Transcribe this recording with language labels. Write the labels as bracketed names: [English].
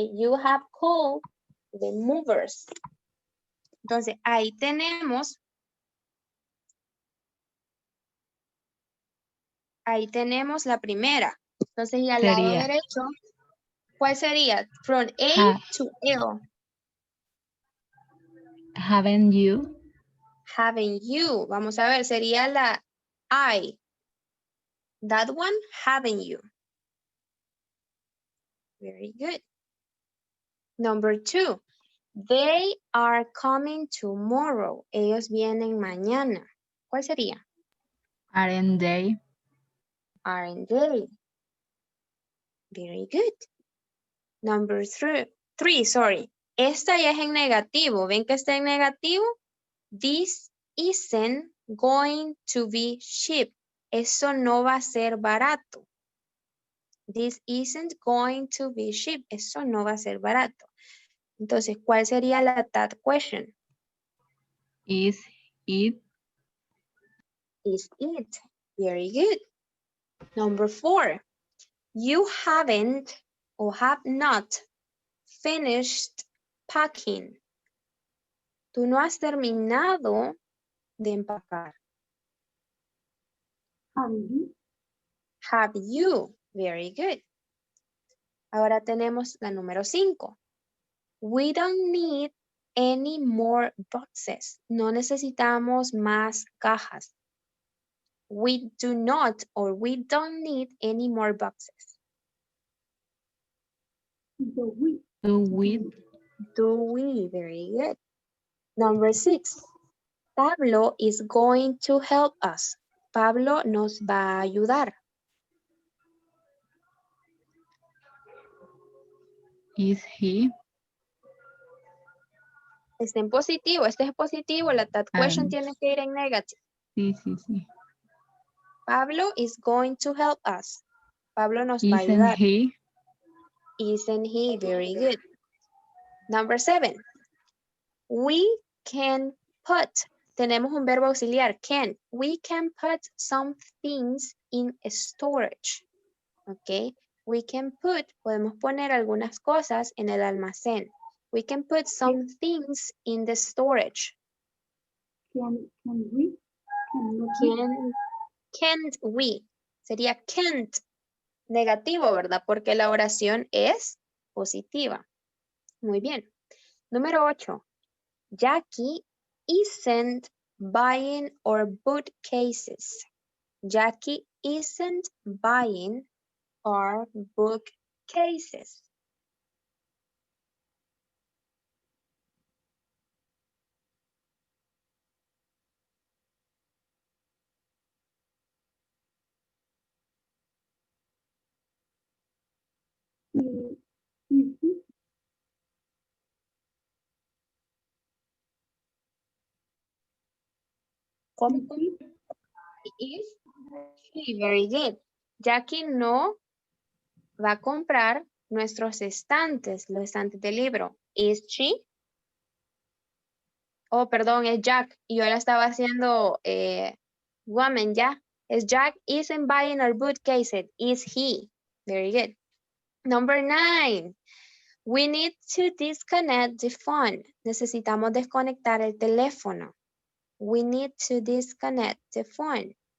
[English] You have called the movers. [Spanish] Entonces, ahí tenemos la primera. Entonces, y al lado Sería. derecho, ¿cuál sería? [English] From A to L. Haven't you? Haven't you? [Spanish] Vamos a ver, sería la I. [English] That one, haven't you? Very good. Number 2. They are coming tomorrow. [Spanish] Ellos vienen mañana. ¿Cuál sería? [English] Aren't they? Aren't they? Very good. Number 3, sorry. [Spanish] Esta ya es en negativo. ¿Ven que está en negativo? [English] This isn't going to be cheap. [Spanish] Eso no va a ser barato. [English] This isn't going to be cheap. [Spanish] Eso no va a ser barato. Entonces, ¿cuál sería la that question? [English] Is it? Is it? Very good. Number 4. You haven't o have not finished packing. [Spanish] Tú no has terminado de empacar. [English] Have you? Have you? Very good. [Spanish] Ahora tenemos la número 5. [English] We don't need any more boxes. [Spanish] No necesitamos más cajas. [English] We do not or we don't need any more boxes. Do we? Do we? Do we? Very good. Number 6. Pablo is going to help us. [Spanish] Pablo nos va a ayudar. [English] Is he? [Spanish] Está en positivo. Este es positivo. La that question Ah. tiene que ir en negative. Sí, sí, sí. [English] Pablo is going to help us. [Spanish] Pablo nos va a [English] Isn't [Spanish] ayudar. [English] he? Isn't he? Very good. Number 7. We can put. [Spanish] Tenemos un verbo auxiliar, can. [English] We can put some things in storage. Ok. We can put, [Spanish] podemos poner algunas cosas en el almacén. [English] We can put some things in the storage. Can we? Cannot we? Can't we? [Spanish] Sería can't. Negativo, ¿verdad? Porque la oración es positiva. Muy bien. Número 8. [English] Jackie isn't buying our bookcases. Jackie isn't buying our bookcases. Is he? [Spanish] ¿Cómo? [English] Is he? Is she? Very good. [Spanish] Jackie no va a comprar nuestros estantes, los estantes de libro. [English] Is she? [Spanish] Oh, perdón, es Jack. Y yo la estaba haciendo woman, ya. [English] Es Jack isn't buying our bookcases. Is he? Very good. Number 9. We need to disconnect the phone. [Spanish] Necesitamos desconectar el teléfono. [English] We need to disconnect the phone.